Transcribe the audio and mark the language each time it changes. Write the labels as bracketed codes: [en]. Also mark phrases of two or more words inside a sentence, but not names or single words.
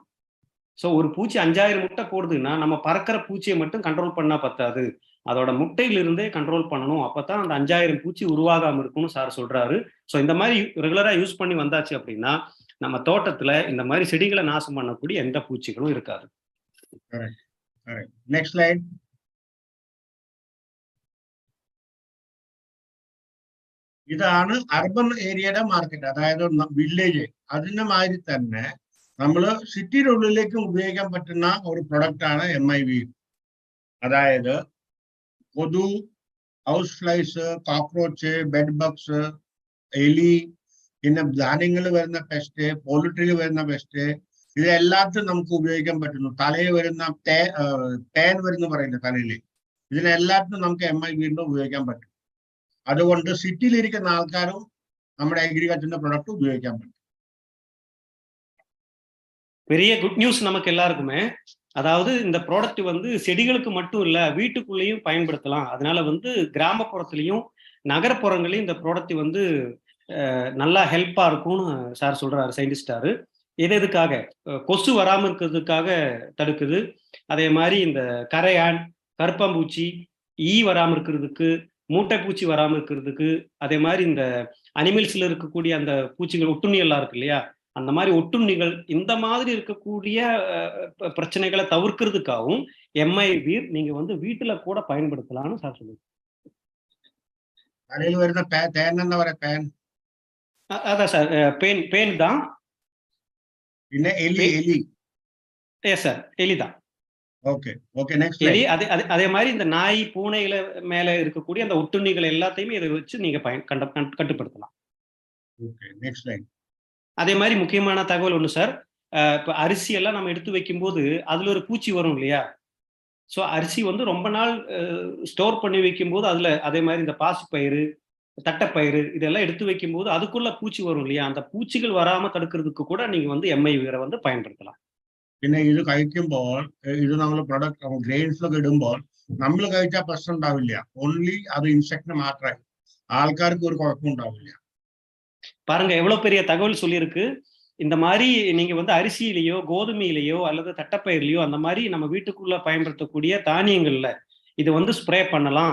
[ta] ஸோ ஒரு பூச்சி 5000 முட்டை போடுதுன்னா நம்ம பறக்கிற பூச்சியை மட்டும் கண்ட்ரோல் பண்ணா பத்தாது, அதோட முட்டையிலிருந்தே கண்ட்ரோல் பண்ணணும். அப்பதான் அந்த 5000 பூச்சி உருவாகாம இருக்கும்னு சார் சொல்றாரு. ஸோ இந்த மாதிரி [en] regularா use [ta] பண்ணி வந்தாச்சு அப்படின்னா நம்ம தோட்டத்துல இந்த மாதிரி செடிகளை நாசம் பண்ணக்கூடிய எந்த பூச்சிகளும் இருக்காது. [en] Next slide. [ml] ഇതാണ് [en] urban areaയുടെ [ml] മാർക്കറ്റ്, അതായത് വില്ലേജ്. അതിന്റെ മാതിരി തന്നെ നമ്മൾ സിറ്റിയുടെ ഉള്ളിലേക്കും ഉപയോഗിക്കാൻ പറ്റുന്ന ഒരു പ്രൊഡക്റ്റ് ആണ് MI വീർ. അതായത് കൊതു, [en] house flies, cockroach, bed bugs, [ml] എലി, പിന്നെ ധാന്യങ്ങൾ വരുന്ന പെസ്റ്റ്, പോൾട്രിയിൽ വരുന്ന പെസ്റ്റ്, ഇതെല്ലാത്തിനും നമുക്ക് ഉപയോഗിക്കാൻ പറ്റുന്നു. തലയിൽ വരുന്ന പേൻ വരുന്ന പറയുന്നത് തലയിൽ, ഇതിനെല്ലാത്തിനും നമുക്ക് MI വീറിന് ഉപയോഗിക്കാൻ പറ്റും. അതുകൊണ്ട് സിറ്റിയിലിരിക്കുന്ന ആൾക്കാരും നമ്മുടെ അഗ്രികൾച്ചറിന്റെ പ്രൊഡക്റ്റ് ഉപയോഗിക്കാൻ പറ്റും. [ta] பெரிய [en] good news [ta] நமக்கு எல்லாருக்குமே. அதாவது இந்த ப்ராடக்ட் வந்து செடிகளுக்கு மட்டும் இல்ல, வீட்டுக்குள்ளேயும் பயன்படுத்தலாம். அதனால வந்து கிராமப்புறத்துலயும் நகர்ப்புறங்களையும் இந்த ப்ராடக்ட் வந்து நல்லா ஹெல்ப்பா இருக்கும்னு சார் சொல்றாரு, சயின்டிஸ்டாரு. எதுக்காக? கொசு வராம இருக்கிறதுக்காக தடுக்குது. அதே மாதிரி இந்த கரையான், கருப்பாம்பூச்சி, ஈ வராம இருக்கிறதுக்கு, மூட்டைப்பூச்சி வராம இருக்கிறதுக்கு, அதே மாதிரி இந்த அனிமல்ஸ்ல இருக்கக்கூடிய அந்த பூச்சிகள், ஒட்டுண்ணிகள்லாம் இருக்கு இல்லையா, அந்த மாதிரி ஒட்டுண்ணிகள், இந்த மாதிரி இருக்கக்கூடிய பிரச்சனைகளை தவிர்க்கிறதுக்காகவும் MI வீர் நீங்க வந்து வீட்டுல கூட பயன்படுத்தலாம்னு சார் சொல்லுங்க. [ml] തലയിൽ വരുന്ന പേൻ എന്താ പറയാ? പേൻ [ta] அதான் சார், பேன் தான். [ml] പിന്നെ എലി. [ta] எஸ் சார், எலிதான். [en] okay okay, next [ta] எலி. அதே மாதிரி இந்த நாய், பூனைகளை மேல இருக்கக்கூடிய அந்த ஒட்டுண்ணிகள் எல்லாத்தையுமே இதை வச்சு நீங்க கட்டுப்படுத்தலாம். [en] okay, next line. [ta] அதே மாதிரி முக்கியமான தகவல் ஒண்ணு சார், இப்ப அரிசி எல்லாம் நம்ம எடுத்து வைக்கும்போது அதுல ஒரு பூச்சி வரும் இல்லையா? ஸோ அரிசி வந்து ரொம்ப நாள் ஸ்டோர் பண்ணி வைக்கும்போது அதுல அதே மாதிரி இந்த பாசிப்பயிறு, தட்டைப்பயிறு இதெல்லாம் எடுத்து வைக்கும்போது அதுக்குள்ள பூச்சி வரும் இல்லையா? அந்த பூச்சிகள் வராம தடுக்கிறதுக்கு கூட நீங்க வந்து MI வீரை வந்து பயன்படுத்தலாம். [ml] പിന്നെ ഇത് കഴിക്കുമ്പോൾ, ഇത് നമ്മൾ പ്രൊഡക്റ്റ് ഗ്രെയിൻസിലൊക്കെ ഇടുമ്പോൾ നമ്മൾ കഴിച്ചാൽ പ്രശ്നം ഉണ്ടാവില്ല. ഓൺലി അത് ഇൻസെക്ടിന് മാത്രമേ, ആൾക്കാർക്ക് ഒരു കുഴപ്പം ഉണ്ടാവില്ല. [ta] பாருங்க எவ்வளவு பெரிய தகவல் சொல்லியிருக்கு. இந்த மாதிரி நீங்க வந்து அரிசியிலேயோ, கோதுமையிலேயோ அல்லது தட்டைப்பயிர்லையோ அந்த மாதிரி நம்ம வீட்டுக்குள்ள பயன்படுத்தக்கூடிய தானியங்கள்ல இது வந்து ஸ்ப்ரே பண்ணலாம்.